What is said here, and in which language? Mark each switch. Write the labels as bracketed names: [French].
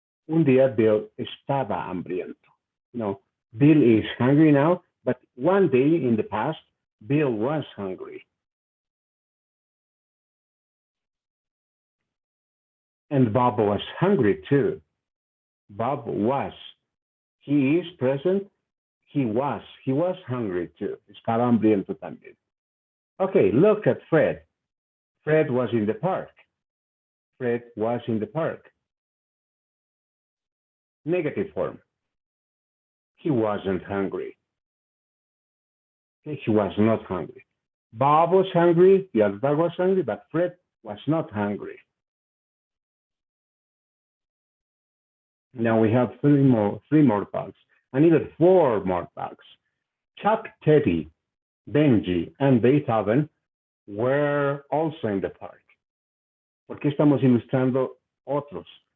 [Spanish] Un día Bill estaba hambriento. [English] No, Bill is hungry now, but one day in the past, Bill was hungry. And Bob was hungry too. Bob was. He is present. He was hungry too. [Spanish] Estaba hambriento también. [English] Okay, look at Fred. Fred was in the park. Fred was in the park. Negative form. He wasn't hungry. Okay, he was not hungry. Bob was hungry, the other dog was hungry, but Fred was not hungry. Now we have three more dogs, and even 4 more dogs. Chuck, Teddy, Benji, and Beethoven were also in the park. [Spanish] ¿Por qué estamos ilustrando otros?